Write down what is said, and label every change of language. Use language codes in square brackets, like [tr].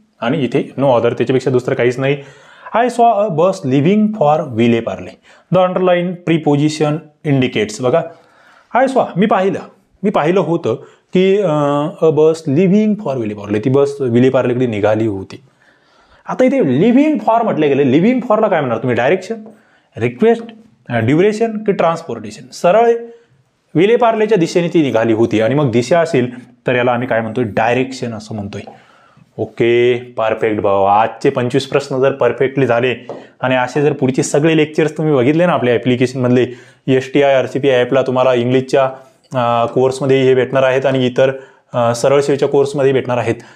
[mr] आणि इथे [en] no other, [mr] त्याच्यापेक्षा दुसरं काहीच नाही. [en] I saw a bus living for Vile Parle. The underline preposition indicates. [mr] बघा [en] I saw [mr] मी पाहिलं होतं की [en] A bus living for Vile Parle. [mr] ती बस विले पार्लेकडे निघाली होती. आता इथे लिव्हिंग फॉर म्हटलं गेलं. लिव्हिंग फॉरला काय म्हणणार तुम्ही? [en] Direction, request, duration की transportation? [mr] सरळ विले पार्लेच्या दिशेने ती निघाली होती. आणि मग दिशा असेल तर याला आम्ही काय म्हणतोय? डायरेक्शन असं म्हणतोय. ओके, परफेक्ट भाऊ. आजचे 25 प्रश्न जर परफेक्टली झाले आणि असे जर पुढचे सगळे लेक्चर्स तुम्ही बघितले ना आपल्या ॲप्लिकेशनमधले, STI RCP ॲपला तुम्हाला इंग्लिशच्या कोर्समध्ये हे भेटणार आहेत आणि इतर सरळ सेवेच्या कोर्समध्ये भेटणार आहेत.